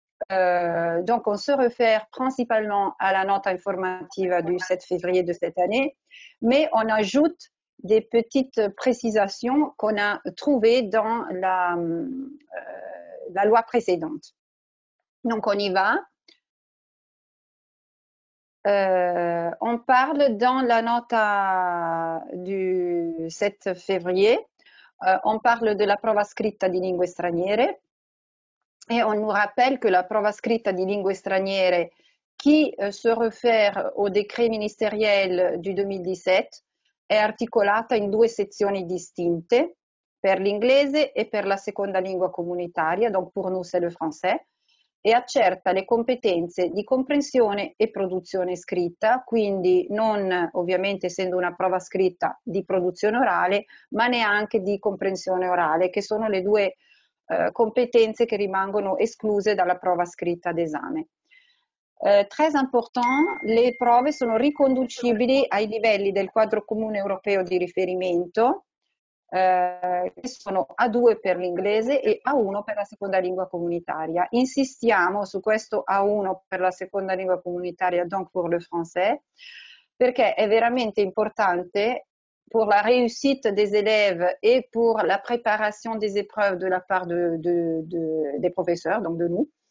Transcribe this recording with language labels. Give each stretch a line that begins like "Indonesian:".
French: Donc, on se réfère principalement à la note informative du 7 février de cette année, mais on ajoute des petites précisations qu'on a trouvées dans la loi précédente. Donc, on y va. On parle dans la nota du 7 février, on parle de la
Italian: prova scritta di lingue straniere
French: et on nous rappelle que la prova scritta di lingue straniere qui se réfère au décret ministériel du 2017
Italian: è articolata in due sezioni distinte, per l'inglese e per la seconda lingua comunitaria,
French: donc pour nous c'est le français,
Italian: e accerta le competenze di comprensione e produzione scritta, quindi non ovviamente essendo una prova scritta di produzione orale, ma neanche di comprensione orale, che sono le due competenze che rimangono escluse dalla prova scritta d'esame.
French: Très important,
Italian: le prove sono riconducibili ai livelli del quadro comune europeo di riferimento, che sono A2 per l'inglese e A1 per la seconda lingua comunitaria. Insistiamo su questo A1 per la seconda lingua comunitaria,
French: donc pour le français,
Italian: perché è veramente importante
French: pour la réussite des élèves et pour la préparation des épreuves de la part des professeurs, donc de nous,